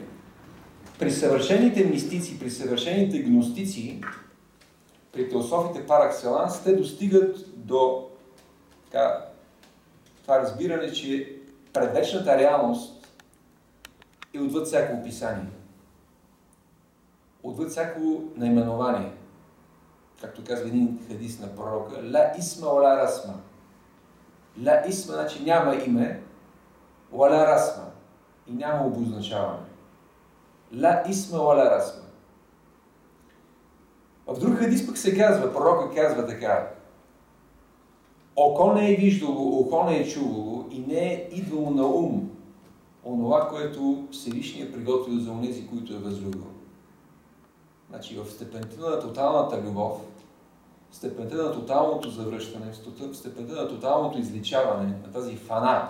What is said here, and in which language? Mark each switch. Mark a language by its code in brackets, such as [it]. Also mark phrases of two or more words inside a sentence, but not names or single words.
[bg] При съвършените мистици, при съвършените гностици, при теософите [fr] par excellence, [bg] те достигат до това разбиране, че предвечната реалност е отвъд всяко описание. Отвъд всяко наименование. Както казва един хадис на пророка: [ar] لا اسم ولا رسم. لا اسم, [bg] значи няма име, [ar] ولا رسم. [bg] И няма обозначаване. [ar] لا اسم ولا رسم. [bg] В друг хадис пък се казва, пророка казва така: око не е виждало, ухо не е чувало и не е идвало на ум онова, което Всевишния приготвил за онези, които е възлюбил. Значи в степента на тоталната любов, в степента на тоталното завръщане, в степента на тоталното изличаване, на тази фана.